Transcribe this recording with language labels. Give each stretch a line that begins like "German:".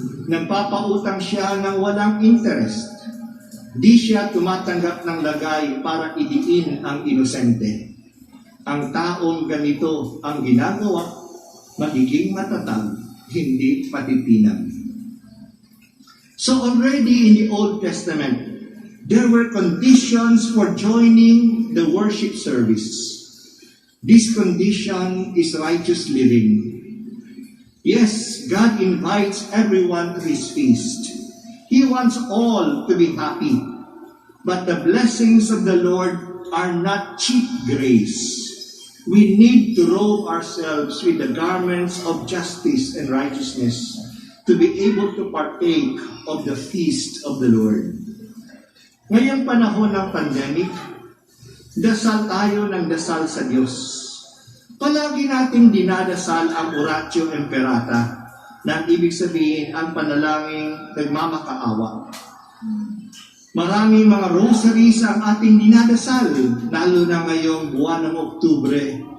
Filipino: Nagpapautang siya ng walang interest. Di siya tumatanggap ng lagay para idiin ang inosente. Ang taong ganito ang ginagawa, magiging matatag, hindi patitinag.
English: So already in the Old Testament, there were conditions for joining the worship service. This condition is righteous living. Yes, God invites everyone to His feast. He wants all to be happy. But the blessings of the Lord are not cheap grace. We need to robe ourselves with the garments of justice and righteousness to be able to partake of the feast of the Lord.
Filipino: Ngayong panahon ng pandemic, dasal tayo ng dasal sa Diyos. Palagi nating dinadasal ang Oratio Imperata. na ang ibig sabihin ang panalangin nagmamakaawa. Maraming mga rosaries ang ating dinadasal, lalo na ngayong buwan ng Oktubre.